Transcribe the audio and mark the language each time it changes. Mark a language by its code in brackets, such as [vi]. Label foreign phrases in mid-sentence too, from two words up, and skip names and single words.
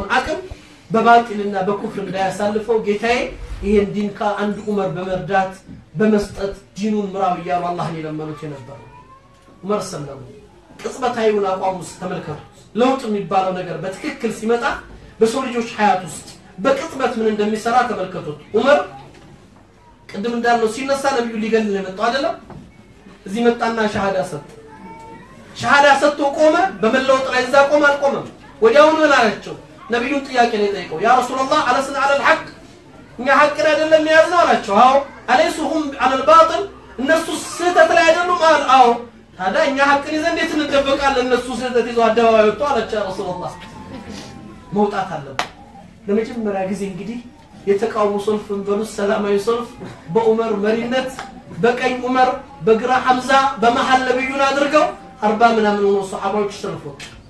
[am] አቅም በባጢልና በኩፍር እንዳያሳልፈው ጌታዬ ይሄን ዲን ከአንድ ዑመር በመርዳት በመስጠት ዲኑን ምራው ይያሉ አላህን ይለምኑት ነበር ዑመር ሰለላሁ ቅጽበታዊውን አቋሙስ ተመልከቱ ለውጥ የሚባለው ነገር በትክክል ሲመጣ በሰው ልጆች ሐያት ውስጥ በቅጽበት ምን እንደሚሰራ ተመልከቱት ዑመር ቅድም እንዳለው ሲነሳ ነብዩ ሊገል የመጣው አይደለም እዚህ መጣና ሸሃዳ ሰጥቶ ቆመ በመለወጥ ላይ እዛ ቆመ አልቆመም ወዲያውኑ ምን አላቸው ነብዩን ጥያቄ ነው የጠየቀው [ar] يا رسول الله [am] አለስና [ar] على الحق [am] እኛ ሐቅ አይደለም ያዝነው አላቸው አዎ አለይሱሁም [ar] على الباطل [am] እነሱ ስህተት ላይ አይደሉም አዎ ታዲያ እኛ ሐቅን ይዘን እንዴት እንደበቃለን እነሱ ስህተት ይዘው አደባባይ ወጥቶ አላቸው [ar] يا رسول الله [am] መውጣት አለበት ለመጀመሪያ ጊዜ እንግዲህ የተቃውሞ ሰልፍን በሉስ ሰላማዊ ሰልፍ በዑመር መሪነት በቀኝ ዑመር በግራ ሐምዛ በመሐል ነብዩን አድርገው 40 ምናምን ሆኖ ሱሐባዎች ሰልፎች